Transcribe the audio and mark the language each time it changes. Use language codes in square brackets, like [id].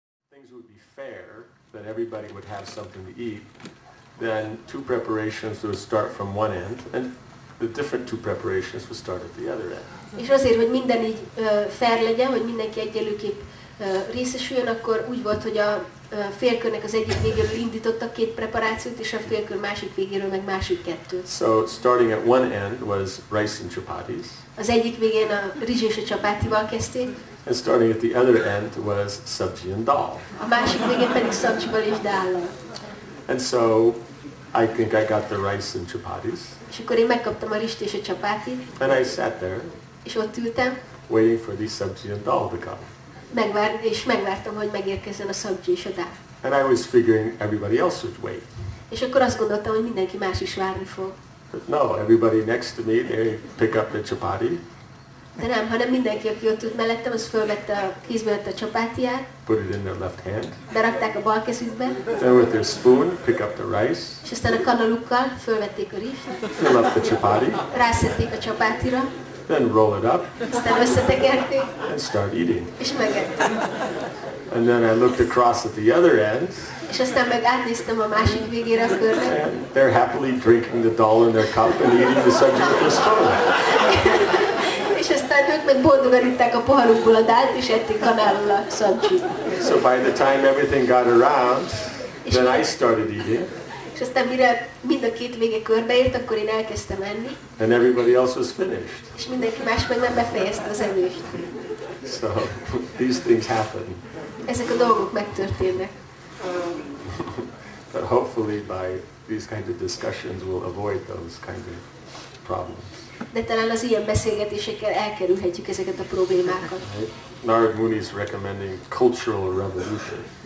[en] things would be fair, that everybody would have something to eat, then two preparations would start from one end, and the different two preparations would start at the other end. [hu] És azért, hogy minden így fair legyen, hogy mindenki egyenlőképp részesüljön, akkor úgy volt, hogy a félkörnek az egyik végéről indítottak két preparációt, és a félkör másik végéről meg másik kettőt. [en] So starting at one end was rice and chapatis. [hu] Az egyik végén a rizs és a csapátival kezdték. [en] And starting at the other end was sabji and dal. [hu] A másik végén pedig szabcsival és dállal. [en] And so I think I got the rice and chapatis. [hu] És akkor én megkaptam a rizst és a csapátit. [en] And I sat there. [hu] És ott ültem. [en] Waiting for the sabji and dal to come. [hu] Megvártam, hogy megérkezzen a szabcsi és a dál. [en] And I was figuring everybody else would wait. [hu] És akkor azt gondoltam, hogy mindenki más is várni fog. [en] But no, everybody next to me, they pick up the chapati. [hu] De nem, hanem mindenki, aki ott ült mellettem, az kézbe vette a csapátiát. [en] Put it in their left hand. [hu] Berakták a bal kezükbe. [en] Then with their spoon, pick up the rice. [hu] És aztán a kanalukkal fölvették a rizst. [en] Fill up the chapati. [hu] Rászették a csapátira. [en] Then roll it up. [hu] Aztán összetekerték. [en] And start eating. [hu] És megették. [en] And then I looked across at the other end. [hu] És aztán meg átnéztem a másik végére a körnek. [en] And they're happily drinking the dal in their cup and eating the sabji with their spoon. [hu] És aztán ők meg boldogan itták a poharukból a dált, és ették kanállal a szabcsit. [en] So by the time everything got around, then I started eating. [hu] És aztán mire mind a két vége körbeért, akkor én elkezdtem enni. [en] And everybody else was finished. [hu] És mindenki más meg nem befejezte az evést. [en] So these things happen. [hu] Ezek a dolgok megtörténnek. [en] But hopefully by these kinds of discussions we'll avoid those kinds of problems. [hu] De talán az ilyen beszélgetésekkel elkerülhetjük ezeket a problémákat. [en] Narad Muni is recommending cultural revolution.